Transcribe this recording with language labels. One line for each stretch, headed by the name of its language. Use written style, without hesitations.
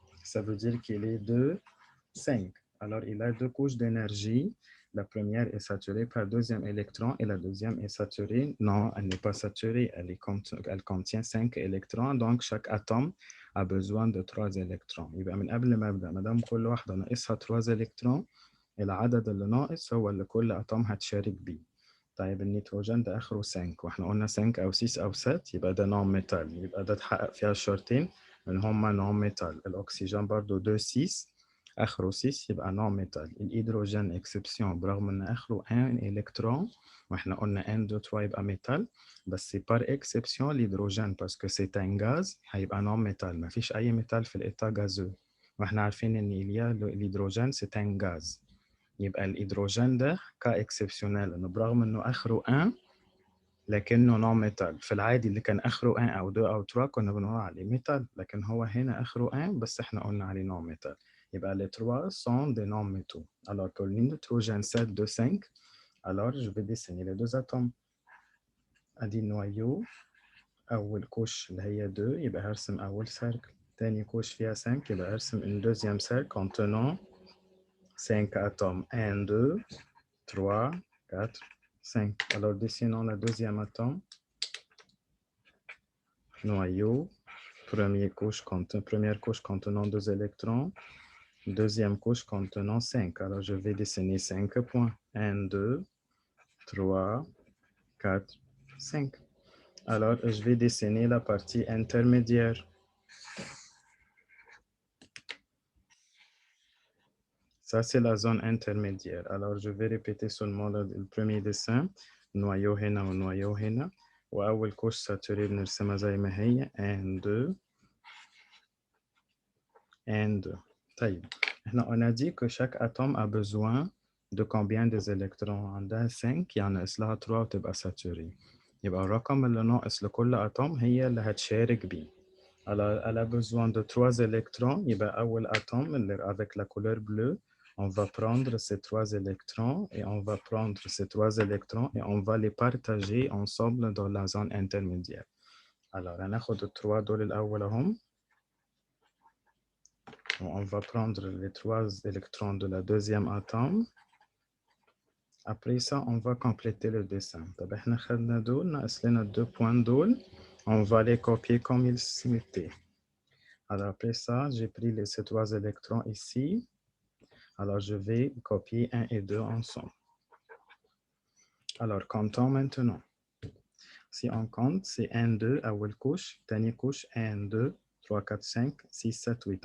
French: Ça veut dire qu'il est de 5. Alors, il a 2 couches d'énergie. La première est saturée par le deuxième électron et la deuxième est saturée. Non, elle n'est pas saturée. Elle contient 5 électrons. Donc, chaque atome a besoin de 3 électrons.
Arabic: يبقى من قبل ما أبدأ ما دام كل واحدة ناقصها 3 électrons، العدد اللي ناقص هو اللي كل أتوم هتشارك بيه. طيب النيتروجين ده آخره 5 واحنا قلنا 5 أو 6 أو 7 يبقى ده نون ميتال، يبقى ده اتحقق فيها الشرطين إن هما نون ميتال. الأكسجين برضو 2 6 آخره 6 يبقى نون ميتال. الهيدروجين إكسبسيون برغم إن آخره 1 إلكترون واحنا قلنا 1 2 3 يبقى ميتال، بس بار إكسبسيون الهيدروجين باسكو سي ان غاز هيبقى نون ميتال. مفيش أي ميتال في الإيتا غازو، واحنا عارفين إن الهيدروجين سي ان غاز. يبقى الهيدروجين ده كاكسبسيونيل انه برغم انه اخره 1 لكنه نون ميتال. في العادي اللي كان اخره 1 او 2 او 3 كنا بنقول عليه ميتال، لكن هو هنا اخره 1 بس احنا قلنا عليه نون ميتال.
French: يبقى les 3 sont des non-métaux. Alors que le nitrogène 7 de 5, alors je vais dessiner les deux atomes.
Arabic: ادي النويو، اول كوش اللي هي 2 يبقى هرسم اول سيركل، تاني كوش فيها 5 يبقى هرسم
French: une deuxième cercle contenant 5 atomes. 1 2 3 4 5. Alors dessinons la deuxième atome. Noyau, première couche contenant 2 électrons, deuxième couche contenant 5. Alors je vais dessiner 5 points. 1 2 3 4 5. Alors je vais dessiner la partie intermédiaire. Ça, c'est la zone intermédiaire. Alors, je vais répéter seulement le premier dessin.
Arabic: noyau هنا ونويو هنا. وأول couche saturée بنرسمها زي ما هي 1 2 1 2. طيب احنا
French: on a dit que chaque atome a besoin de combien des électrons؟
Arabic: عندها 5 يعني ناقص لها 3 وتبقى
French: saturée.
Arabic: يبقى الرقم اللي ناقص لكل أتوم هي اللي هتشارك بيه.
French: Alors, elle a besoin de 3 électrons.
Arabic: يبقى أول
French: atome اللي avec la couleur bleue. On va prendre ces 3 électrons et on va prendre ces 3 électrons et on va les partager ensemble dans la zone intermédiaire.
Arabic: Alors, هناخد ال 3 دول الأول هم.
French: On va prendre les 3 électrons de la deuxième atome. Après ça, on va compléter le dessin.
Arabic: طب احنا خدنا دول ناقص لنا 2 points دول.
French: On va les copier comme ils étaient. Alors après ça, j'ai pris ces 3 électrons ici. Alors, je vais copier 1 et 2 ensemble. Alors, comptons maintenant. Si on compte, c'est 1, 2, أول couche, dernière couche, 1, 2, 3, 4, 5, 6, 7, 8.